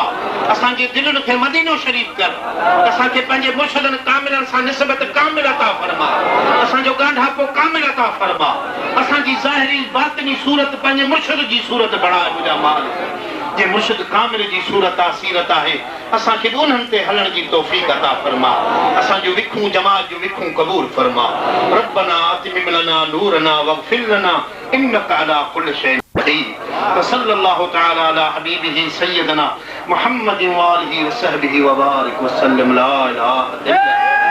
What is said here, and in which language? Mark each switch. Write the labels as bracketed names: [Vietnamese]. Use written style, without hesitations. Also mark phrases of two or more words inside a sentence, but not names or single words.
[Sindhi] असांजे दिलनि खे मदीनो शरीफ़ कर असांखे पंहिंजे मुर्शिदनि कामिलनि सां निस्बत कामिल अता फरमा असांजो ॻाढापो कामिल अता फरमा असांजी ज़ाहिरी बातिनी सूरत पंहिंजे मुर्शिद जी सूरत बणाए मुंहिंजा मालिक जे मुर्शिद कामिल जी सूरत आहे सीरत आहे असांखे उन्हनि ते हलण जी तौफ़ीक़ अता फरमा असांजो विखूं जमात जो विखूं क़बूल फरमा [Arabic] ربنا أتمم لنا نورنا واغفر لنا إنك على كل شيء قدير صلى الله تعالى على حبيبه سيدنا محمد وآله وصحبه وبارك وسلم لا إله إلا الله